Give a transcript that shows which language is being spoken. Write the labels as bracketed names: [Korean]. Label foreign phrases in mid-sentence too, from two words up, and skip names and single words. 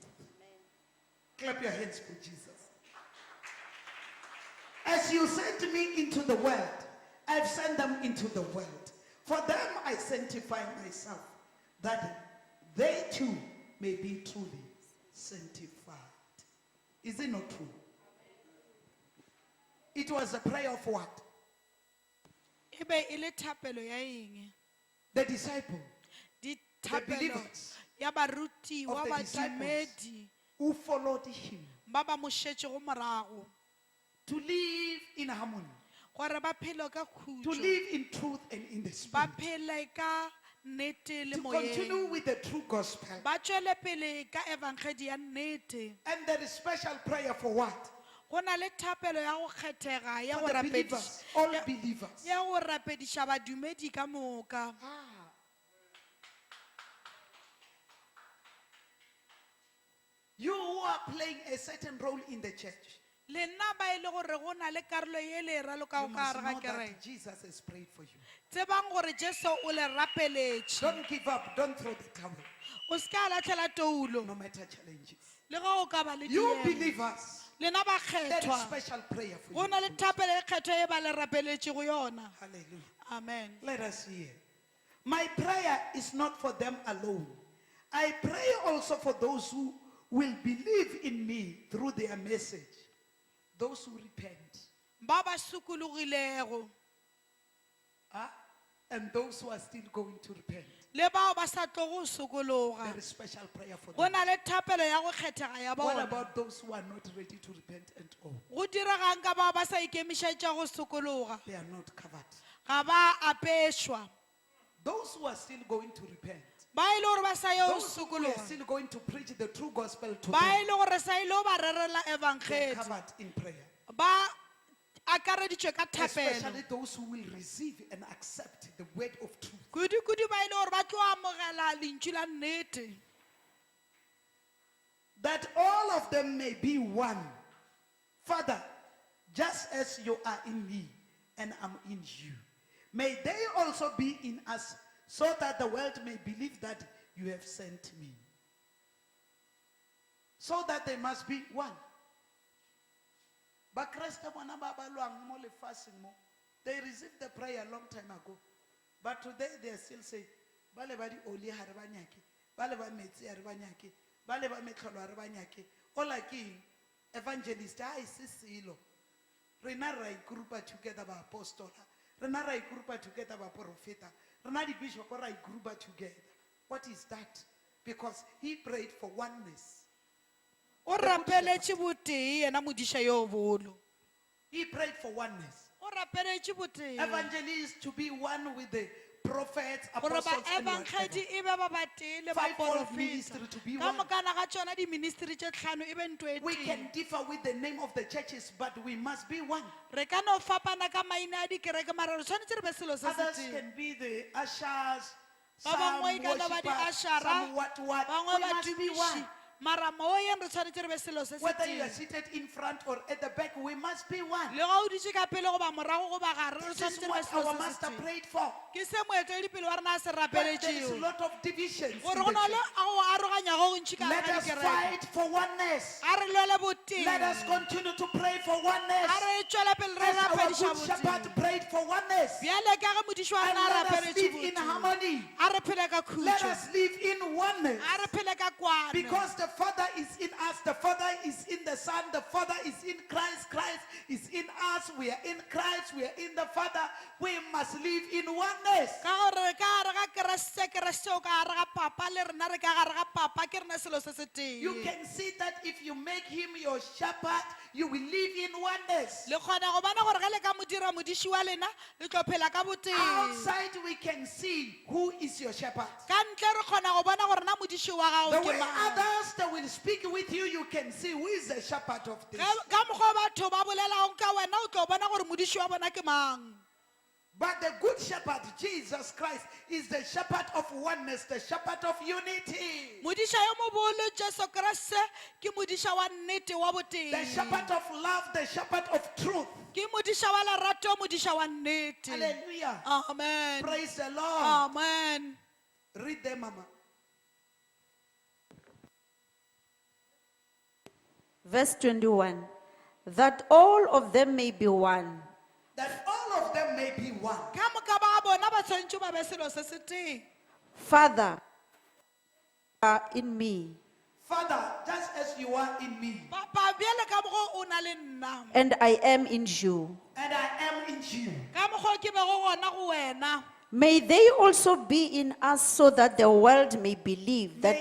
[English] Clap your hands for Jesus. As you sent me into the world, I've sent them into the world. For them I sanctify myself, that they too may be truly sanctified. Is it not true? It was a prayer of what? [Northern Sotho] e be e le thapelo ya eng [English] The disciple [Northern Sotho] dithapelo [English] believers [Northern Sotho] ya barutiwa [English] of the disciples [Northern Sotho] badumedi [English] who followed him [Northern Sotho] ba ba mo šetšego morago [English] to live in harmony, [Northern Sotho] gore ba phele ka [English] to [Northern Sotho] khutšo [English] live in truth and in the [Northern Sotho] ba [English] spirit, [Northern Sotho] phele ka nnete le [English] to continue [Northern Sotho] moyeng [English] with the true gospel. [Northern Sotho] ba tšwele pele ka evangeli ya nnete [English] And there is special prayer for what? [Northern Sotho] go na le thapelo ya go kgethega ya [English] For [Northern Sotho] go [English] the believers, all believers. [Northern Sotho] ya go rapediša badumedi ka moka [English] You who are playing a certain role in the church, [Northern Sotho] le nna ba e le gore go na le karolo ye le e ralokago [English] you [Northern Sotho] ka [English] must [Northern Sotho] gare ga [English] know [Northern Sotho] kereke [English] that Jesus has prayed for you. [Northern Sotho] tsebang gore jesu o le rapeletše [English] Don't give up. Don't throw the towel, [Northern Sotho] o se ka latlhela toulo [English] no matter challenges. [Northern Sotho] le ga o ka ba le [English] You [Northern Sotho] diemo [English] believers, [Northern Sotho] lena ba [English] there is [Northern Sotho] kgethwa [English] special prayer for [Northern Sotho] go [English] you. [Northern Sotho] na le thapelo e kgetho e ba le rapeletšego yona [English] Hallelujah. [Northern Sotho] amen [English] Let us hear. My prayer is not for them alone. I pray also for those who will believe in me through their message. Those who repent. [Northern Sotho] ba ba sukulogilego [English] And those who are still going to repent. [Northern Sotho] le bao ba sa tlo go sokologa [English] There is special prayer for [Northern Sotho] go [English] them. [Northern Sotho] na le thapelo ya go kgethega ya [English] What [Northern Sotho] bona [English] about those who are not ready to repent at all? [Northern Sotho] go diregang ka bao ba sa ikemišetša go sokologa [English] They are not covered. [Northern Sotho] ga ba apešwa [English] Those who are still going to repent. [Northern Sotho] ba e le gore ba sa yo [English] Those who are [Northern Sotho] sokologa [English] still going to preach the true gospel to [Northern Sotho] ba e [English] them. [Northern Sotho] le gore sa ile o ba rerela [English] They are [Northern Sotho] evangeli [English] covered in prayer. [Northern Sotho] ba akareditšwe ka [English] Especially [Northern Sotho] thapelo [English] those who will receive and accept the word of truth. [Northern Sotho] kudu-kudu ba e le gore ba tlo amogela lentšu la nnete [English] That all of them may be one. Father, just as you are in me and I'm in you, may they also be in us, so that the world may believe that you have sent me. So that they must be one. But Christ, they received the prayer a long time ago. But today they still say, [Northern Sotho] "Bale ba di oli ha re ba nyake, bale ba metsi ha re ba nyake, bale ba metlholo ha re ba nyake." Ola ke eng? Evangelist ha se selo. Rena ra igroupa together ba apostola, rena ra igroupa together ba profeta, rena di bishop ra igroupa together. [English] What is that? because he prayed for oneness. [Northern Sotho] o rapeletše botee yena modiša yo bolo [English] He prayed for oneness. [Northern Sotho] o rapeletše botee [English] Evangelists to be one with the prophets, [Northern Sotho] gore [English] apostles, and [Northern Sotho] baebankgedi [English] whatever. [Northern Sotho] e be ba batee le [English] Fivefold [Northern Sotho] baporofeta [English] ministry to be [Northern Sotho] ka [English] one. [Northern Sotho] mokana ga tšona diministri tše tlhano e be ntho e [English] We [Northern Sotho] tee [English] can differ with the name of the churches, but we must be one. [Northern Sotho] re ka no fapana ka maina a dikereke mara re tshwanetse re be selo se se [English] Others [Northern Sotho] tee [English] can be the ushers, [Northern Sotho] ba [English] some [Northern Sotho] bangwe e ka no ba [English] worshippers, [Northern Sotho] di-ushara [English] some what. [Northern Sotho] bangwe [English] We must be [Northern Sotho] badumiši [English] one. [Northern Sotho] mara moyeng re tshwanetse re be selo se se [English] Whether you are [Northern Sotho] tee [English] seated in front or at the back, we must be one. [Northern Sotho] le ga o dutse ka pele goba morago goba gare re [English] This is [Northern Sotho] tshwanetse re be [English] what [Northern Sotho] selo [English] our [Northern Sotho] se [English] master [Northern Sotho] se tee [English] prayed for. [Northern Sotho] ke se moeteledipele wa rena a se [English] But there is a [Northern Sotho] rapeletšeo [English] lot of divisions. in [Northern Sotho] gore [English] the [Northern Sotho] go na le [English] church. [Northern Sotho] a go aroganyago go ntši ka [English] Let [Northern Sotho] ga [English] us [Northern Sotho] dikereke [English] fight for oneness. [Northern Sotho] a re lwele boteng [English] Let us continue to pray for oneness. [Northern Sotho] a re tšwele pele re [English] As our [Northern Sotho] rapediša [English] good shepherd [Northern Sotho] boteng [English] prayed for oneness. [Northern Sotho] bjale ka ge modiši wa [English] And [Northern Sotho] rena a [English] let us [Northern Sotho] rapeletše [English] live in [Northern Sotho] boteng [English] harmony. [Northern Sotho] a re phele ka [English] Let [Northern Sotho] khutšo [English] us live in oneness. [Northern Sotho] a re phele ka kwano [English] Because the Father is in us, the Father is in the Son, the Father is in Christ, Christ is in us, we are in Christ, we are in the Father. We must live in oneness. [Northern Sotho] ka gore ka gare ga keresete keresete o ka gare ga papa le rena re ka gare ga papa ke rena selo se se tee [English] You can see that if you make him your shepherd, you will live in oneness. [Northern Sotho] le kgona go bona gore ge le ka modira modiši wa lena le tlo phela ka boteng [English] Outside, we can see who is your shepherd. [Northern Sotho] ka ntle re kgona go bona gore na modiši wa [English] The [Northern Sotho] gago ke [English] way [Northern Sotho] mang [English] others that will speak with you, you can see who is the shepherd of this. [Northern Sotho] ka mokgwa batho ba bolelago ka wena o tlo bona gore modiši wa bona ke mang [English] But the good shepherd, Jesus Christ, is the shepherd of oneness, the shepherd of unity, [Northern Sotho] modiša yo mogolo jesu kreste ke modiša wa nnete wa boteng [English] the shepherd of love, the shepherd of truth. [Northern Sotho] ke modiša wa lerato modiša wa nnete [English] Hallelujah. [Northern Sotho] amen [English] Praise the Lord. [Northern Sotho] amen [English] Read them, Mama. Verse 21. That all of them may be one. That all of them may be one. [Northern Sotho] ka moka ba bona ba tshwanetse ba be selo se se teng [English] Father, are in me, Father, just as you are in me, [Northern Sotho] papa bjale ka mogo o na le nna [English] and I am in you. and I am in you. [Northern Sotho] ka mogo ke bego gona go wena [English] May they also be in us so that the world may believe that